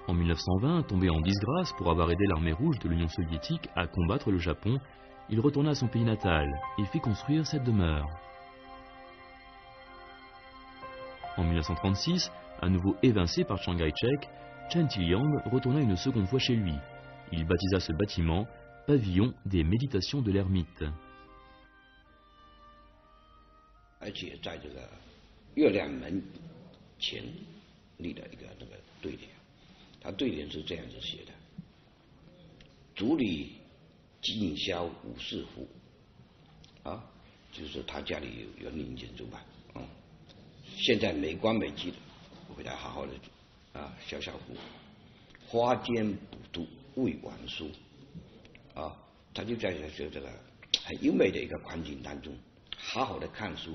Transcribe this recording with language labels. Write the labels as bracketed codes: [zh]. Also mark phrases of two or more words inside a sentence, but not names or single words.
[fr] En 1920, tombé en disgrâce pour avoir aidé l'armée rouge de l'Union soviétique à combattre le Japon, il retourna à son pays natal et fit construire cette demeure. En 1936, à nouveau évincé par Chiang Kai-shek, Chen Tiliang retourna une seconde fois chez lui. Il baptisa ce bâtiment Pavillon des méditations de l'ermite. [zh] 而且在这个月亮门前立了一个那个对联，他对联是这样子写的：竹里尽销武士服，啊，就是他家里有园林建筑吧，现在美观美肌的，我给他好好的销服，花间补读未完书，啊，他就在这个很优美的一个环境当中，好好的看书。